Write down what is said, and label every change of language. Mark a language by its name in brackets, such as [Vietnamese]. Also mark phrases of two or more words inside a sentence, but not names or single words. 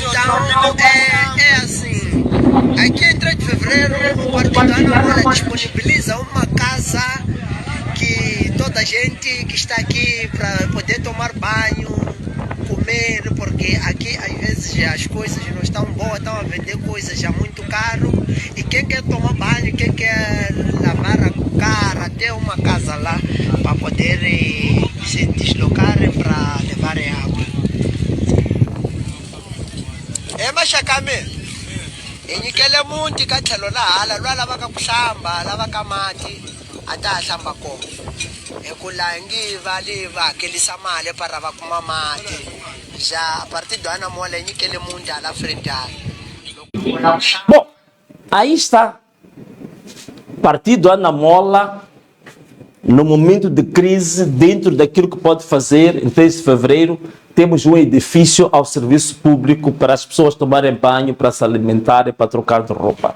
[Portuguese] É assim, aqui em 3 de fevereiro o Partido Anamola disponibiliza uma casa que toda a gente que está aqui para poder tomar banho, comer, porque aqui às vezes as coisas não estão boas, estão a vender coisas já muito caro, e quem quer tomar banho, quem quer lavar a cara, tem uma casa lá para poder se deslocarem para levarem água. [Tsonga] Mashakame inyikele munti ka tlhelo la hala lwa lavaka ku hlamba lavaka mati a ta hlamba kona ekulangi vali va hakelisa mali para va kuma mati já Partido Anamola inyikele munti [Portuguese] ala frente [Tsonga] ala. [Portuguese] Bom, aí está. Partido Anamola, no momento de crise, dentro daquilo que pode fazer, em 3 de fevereiro, temos um edifício ao serviço público para as pessoas tomarem banho, para se alimentarem, para trocar de roupa.